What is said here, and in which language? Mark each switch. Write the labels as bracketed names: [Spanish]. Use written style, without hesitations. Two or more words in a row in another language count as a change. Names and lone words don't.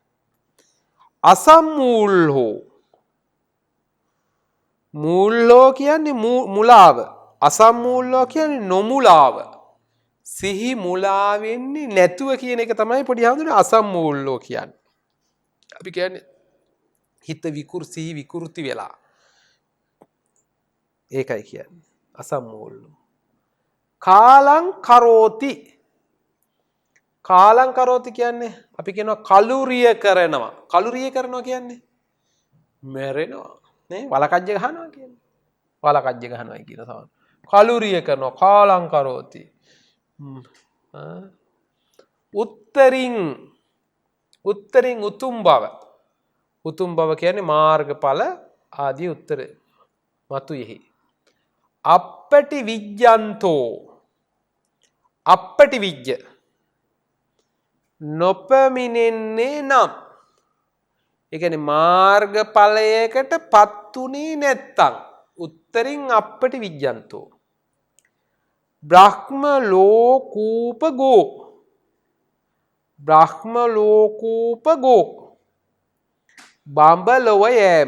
[Sinhala] අසම්මූල්හෝ මූල්හෝ කියන්නේ මුලාව. අසම්මූල්හෝ කියන්නේ නොමුලාව. සිහි මුලා වෙන්නේ නැතුව කියන එක තමයි පොඩි හඳුනන අසම්මූල්හෝ කියන්නේ. අපි කියන්නේ හිත සිහි විකෘති වෙලා. ඒකයි කියන්නේ අසම්මූල්හෝ. [Pali] කාලං කරෝති කාලං කරෝති [Sinhala] කියන්නේ අපි කියනවා කලුරිය කරනවා. කලුරිය කරනවා කියන්නේ මැරෙනවා නේ වලකජ්ජ ගහනවා කියන්නේ. වලකජ්ජ ගහනවායි කියන සමහර. කලුරිය කරනවා [Pali] කාලං කරෝති. උත්තරින් උත්තරින් [Sinhala] උතුම් බව. උතුම් බව කියන්නේ මාර්ගඵල ආදී උත්තර මතුයෙහි. [Pali] අප්පටි විජ්ජන්තෝ අප්පටි විජ්ජ [Sinhala] නොපමිනෙන්නේ නම්. ඒ කියන්නේ මාර්ගඵලයකට පත්ුනේ නැත්තම් [Pali] උත්තරින් අප්පටි විජ්ජන්තෝ. බ්‍රහ්ම ලෝකූපගෝ බ්‍රහ්ම ලෝකූපගෝ [Sinhala] බඹලොව යෑම.